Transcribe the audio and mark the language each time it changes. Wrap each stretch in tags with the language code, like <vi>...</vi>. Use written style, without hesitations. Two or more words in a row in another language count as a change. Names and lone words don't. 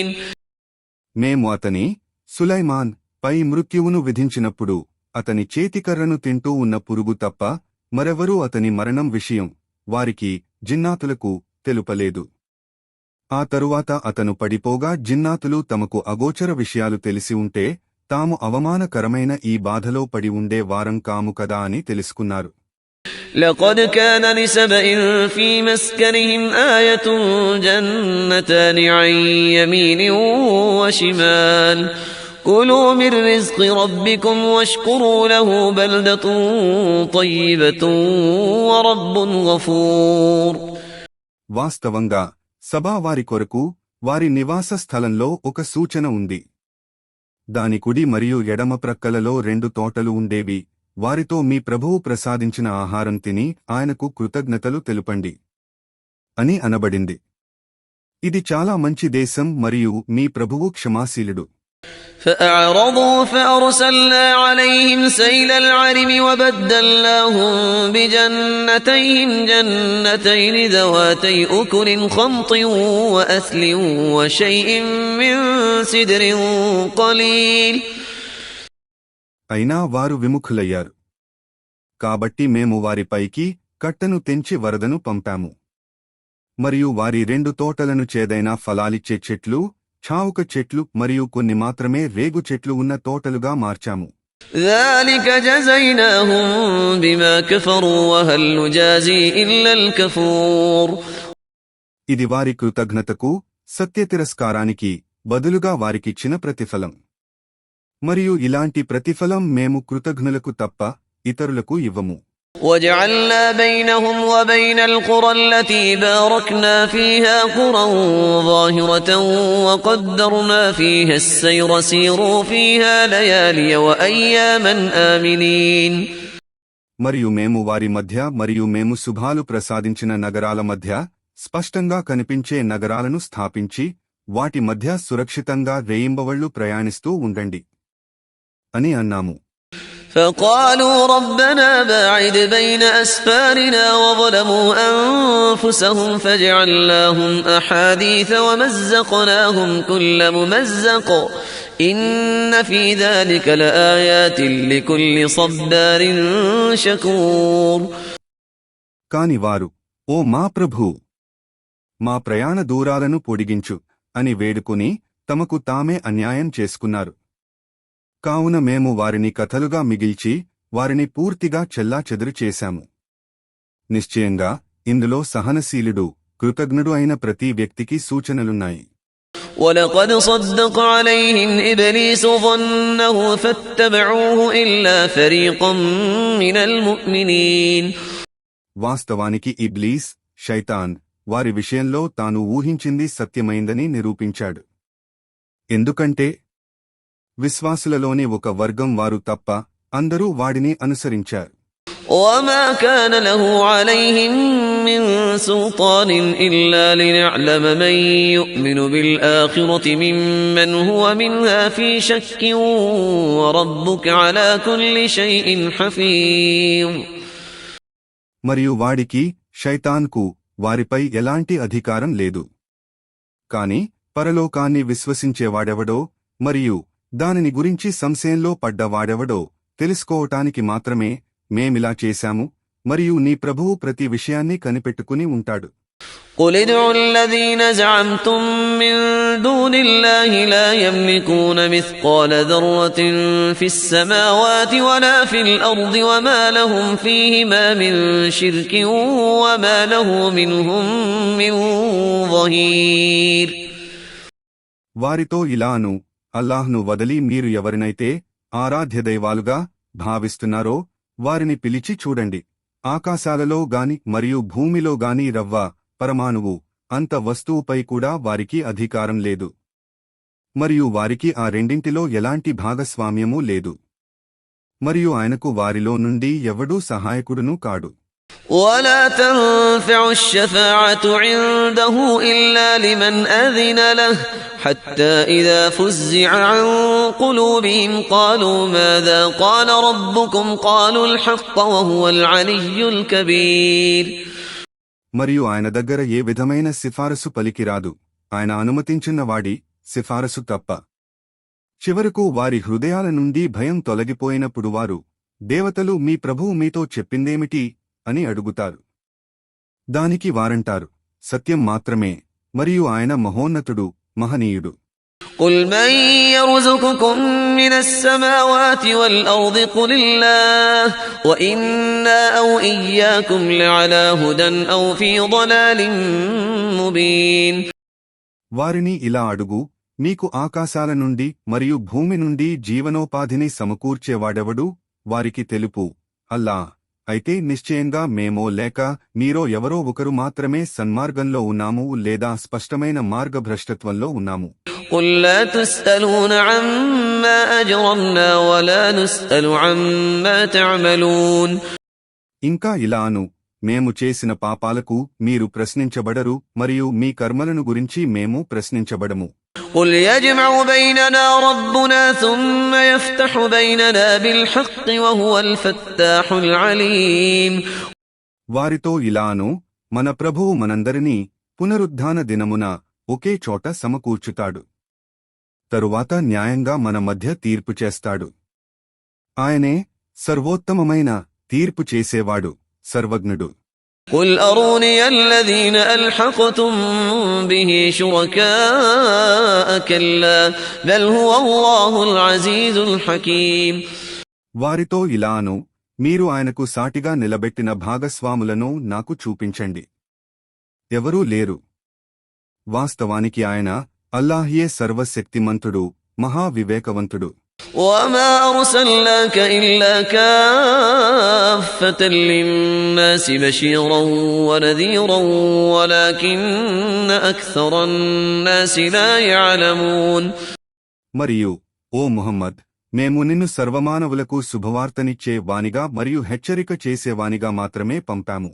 <te>మేము అతని సులైమాన్ పై మృత్యువును విధించినప్పుడు అతని చేతికర్రను తింటూ ఉన్న పురుగు తప్ప మరెవరూ అతని మరణం విషయం వారికి జిన్నాతులకు తెలుపలేదు. ఆ తరువాత అతను పడిపోగా జిన్నాతులు తమకు అగోచర విషయాలు తెలిసి ఉంటే తాము అవమానకరమైన ఈ బాధలో పడి ఉండే వారం కాము కదా అని తెలుసుకున్నారు.</te> <ar>لقد كان لسبإ في مسكنهم آية جنتان عن يمين وشمال كلوا من رزق ربكم واشكروا له بلدة طيبة ورب غفور.</ar> <te>వాస్తవంగా సభా వారి కొరకు వారి నివాస స్థలంలో ఒక సూచన ఉంది. దాని కుడి మరియు ఎడమ ప్రక్కలలో 2 తోటలు ఉండేవి. వారితో మీ ప్రభువు ప్రసాదించిన ఆహారం తిని ఆయనకు కృతజ్ఞతలు తెలుపండి అని అనబడింది. ఇది చాలా మంచి దేశం మరియు మీ ప్రభువు క్షమాశీలుడు.</te> <ar>فأعرضوا فأرسلنا عليهم سيل العرم وبدلناهم بجنتيهم جنتين ذواتي أكل خمط وأثل وشيء من سدر قليل.</ar> <te>అయినా వారు విముఖులయ్యారు. కాబట్టి మేము వారిపైకి కట్టను తెంచి వరదను పంపాము. మరియు వారి 2 తోటలను చేదైన ఫలాలిచ్చే చెట్లు, ఛావుక చెట్లు మరియు కొన్ని మాత్రమే రేగు చెట్లు ఉన్న తోటలుగా మార్చాము.</te> <ar>ذلك جزيناهم بما كفروا وهل نجازي إلا الكفور.</ar> <te>ఇది వారి కృతజ్ఞతకు సత్యతిరస్కారానికి బదులుగా వారికిచ్చిన ప్రతిఫలం. మరియు ఇలాంటి ప్రతిఫలం మేము కృతజ్ఞులకు తప్ప ఇతరులకు ఇవ్వము.</te> <ar>وجعلنا بينهم وبين القرى التي باركنا فيها قرى ظاهرة وقدرنا فيها السير سيروا فيها ليالي وأياما آمنين.</ar> <te>మరియు మేము వారి మధ్య మరియు మేము శుభాలు ప్రసాదించిన నగరాల మధ్య స్పష్టంగా కనిపించే నగరాలను స్థాపించి వాటి మధ్య సురక్షితంగా రేయింబవళ్లు ప్రయాణిస్తూ ఉండండి అని అన్నాము.</te> <ar>فقالوا ربنا باعد بين أسفارنا وظلموا أنفسهم فجعلناهم أحاديث ومزقناهم كل ممزق إن في ذلك لآيات لكل صبار شكور.</ar> <te>కాని వారు, ఓ మా ప్రభూ, మా ప్రయాణ దూరాలను పొడిగించు అని వేడుకుని తమకు తామే అన్యాయం చేసుకున్నారు. కావున మేము వారిని కథలుగా మిగిల్చి వారిని పూర్తిగా చెల్లాచెదురు చేశాము. నిశ్చయంగా ఇందులో సహనశీలుడు, కృతజ్ఞుడు అయిన ప్రతి వ్యక్తికి సూచనలున్నాయి.</te> <ar>وَلَقَدْ صَدَّقَ عَلَيْهِمْ إِبْلِيسُ ظَنَّهُ فَاتَّبَعُوهُ إِلَّا فَرِيقًا مِنَ الْمُؤْمِنِينَ.</ar> <te>వాస్తవానికి ఇబ్లీస్, షైతాన్ వారి విషయంలో తాను ఊహించింది సత్యమైందని నిరూపించాడు. ఎందుకంటే విశ్వాసులలోని ఒక వర్గం వారు తప్ప అందరూ వాడిని అనుసరించారు.</te> <ar>وَمَا كَانَ لَهُ عَلَيْهِمْ مِنْ سُلْطَانٍ إِلَّا لِنَعْلَمَ مَنْ يُؤْمِنُ بِالْآخِرَةِ مِمَّنْ هُوَ مِنْهَا فِي شَكٍّ وَرَبُّكَ عَلَى كُلِّ شَيْءٍ حَفِيظٌ.</ar> <te>మరియు వాడికి, షైతాన్కు వారిపై ఎలాంటి అధికారం లేదు. కాని పరలోకాన్ని విశ్వసించేవాడెవడో మరియు దానిని గురించి సంశయంలో పడ్డవాడెవడో తెలుసుకోవటానికి మాత్రమే మేమిలా చేశాము, మరియు నీ ప్రభువు ప్రతి విషయాన్ని కనిపెట్టుకుని ఉంటాడు.</te> <ar>قُلِ ادْعُوا الَّذِينَ زَعَمْتُم مِّن دُونِ اللَّهِ لَا يَمْلِكُونَ مِثْقَالَ ذَرَّةٍ فِي السَّمَاوَاتِ وَلَا فِي الْأَرْضِ وَمَا لَهُمْ فِيهِمَا مِن شِرْكٍ وَمَا لَهُ مِنْهُم مِّن ظَهِيرٍ.</ar> <te>వారితో ఇలాను, అల్లాహ్ను వదలి మీరు ఎవరినైతే ఆరాధ్యదైవాలుగా భావిస్తున్నారో వారిని పిలిచి చూడండి. ఆకాశాలలో గాని మరియు భూమిలో గాని రవ్వ, పరమాణువు అంత వస్తువుపై కూడా వారికి అధికారం లేదు, మరియు వారికి ఆ రెండింటిలో ఎలాంటి భాగస్వామ్యమూ లేదు, మరియు ఆయనకు వారిలో నుండి ఎవడూ సహాయకుడును కాడు.</te> <ar>وَلَا تَنفَعُ الشَّفَاعَةُ عِندَهُ إِلَّا لِمَنْ أَذِنَ لَهُ حَتَّى إِذَا فُزِّعَ عَنْ قُلُوبِهِمْ قَالُوا مَاذَا قَالَ رَبُّكُمْ قَالُوا الْحَقَّ وَهُوَ الْعَلِيُّ الْكَبِيرُ.</ar> <te>మరియు ఆయన దగ్గర ఏ విధమైన సిఫారసు పలికిరాదు, ఆయన అనుమతించిన వాడి సిఫారసు తప్ప. చివరకు వారి హృదయాల నుండి భయం తొలగిపోయినప్పుడు వారు, దేవతలు మీ ప్రభువు మీతో చెప్పిందేమిటి అని అడుగుతారు. దానికి వారంటారు, సత్యం మాత్రమే, మరియు ఆయన మహోన్నతుడు, మహనీయుడు.</te> <ar>قُلْ مَنْ يَرْزُقُكُم مِّنَ السَّمَاوَاتِ وَالْأَرْضِ قُلِ اللَّهُ وَإِنَّا أَوْ إِيَّاكُمْ لَعَلَى هُدًى أَوْ فِي ضَلَالٍ مُبِينٍ.</ar> <te>వారిని ఇలా అడుగు, మీకు ఆకాశాల నుండి మరియు భూమి నుండి జీవనోపాధిని సమకూర్చేవాడెవడు? వారికి తెలుపు, అల్లా. అయితే నిశ్చయంగా మేమో లేక మీరో ఎవరో ఒకరు మాత్రమే సన్మార్గంలో ఉన్నాము లేదా స్పష్టమైన మార్గభ్రష్టత్వంలో ఉన్నాము.</te> <ar>قُلْ لَا تُسْأَلُونَ عَمَّا أَجْرَمْنَا وَلَا نُسْأَلُ عَمَّا تَعْمَلُونَ.</ar> <te>ఇంకా ఇలాను, మేము చేసిన పాపాలకు మీరు ప్రశ్నించబడరు మరియు మీ కర్మలను గురించి మేము ప్రశ్నించబడము.</te> <ar>قُلْ يَجْمَعُ بَيْنَنَا رَبُّنَا ثُمَّ يَفْتَحُ بَيْنَنَا بِالْحَقِّ وَهُوَ الْفَتَّاحُ الْعَلِيمُ.</ar> <te>వారితో ఇలాను, మన ప్రభువు మనందరినీ పునరుద్ధాన దినమున ఒకే చోట సమకూర్చుతాడు. తరువాత న్యాయంగా మన మధ్య తీర్పు చేస్తాడు. ఆయనే సర్వోత్తమమైన తీర్పు చేసేవాడు, సర్వజ్ఞుడు.</te> <ar>قُلْ أَرُونِيَ الَّذِينَ أَلْحَقْتُمْ بِهِ شُرَكَاءَ كَلَّا بَلْ هُوَ اللَّهُ الْعَزِيزُ الْحَكِيمُ.</ar> <te>వారితో ఇలాను, మీరు ఆయనకు సాటిగా నిలబెట్టిన భాగస్వాములను నాకు చూపించండి. ఎవరూ లేరు. వాస్తవానికి ఆయన అల్లాహ్యే సర్వశక్తిమంతుడు, మహావివేకవంతుడు.</te> <ar>وما أرسلناك إلا كافة للناس بشيرا ونذيرا ولكن أكثر الناس لا يعلمون.</ar> <te>మరియు ఓ ముహమ్మద్, మేము నిన్ను సర్వమానవులకు శుభవార్తనిచ్చే వానిగా మరియు హెచ్చరిక చేసేవానిగా మాత్రమే పంపాము.</te>